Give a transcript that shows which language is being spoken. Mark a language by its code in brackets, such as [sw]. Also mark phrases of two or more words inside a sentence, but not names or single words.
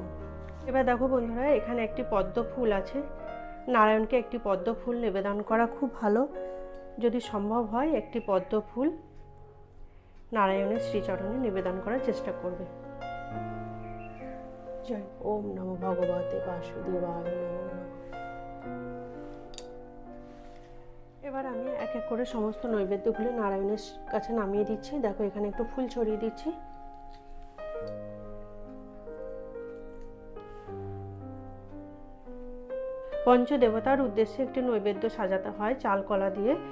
[bn] এবার দেখো বন্ধুরা, এখানে একটি পদ্ম ফুল আছে। নারায়ণকে একটি পদ্ম ফুল নিবেদন করা খুব ভালো। যদি সম্ভব হয় একটি পদ্ম ফুল নারায়ণের শ্রীচরণে নিবেদন করার চেষ্টা করবে। [sa] জয়। ওম নমো ভগবতে বাসুদেবায় নমো নমঃ। [bn] এবার আমি এক এক করে সমস্ত নৈবেদ্যগুলো নারায়ণের কাছে নামিয়ে দিচ্ছি। দেখো এখানে একটু ফুল ছড়িয়ে দিচ্ছি। পঞ্চদেবতার উদ্দেশ্যে একটি নৈবেদ্য সাজাতে হয় চাল কলা দিয়ে।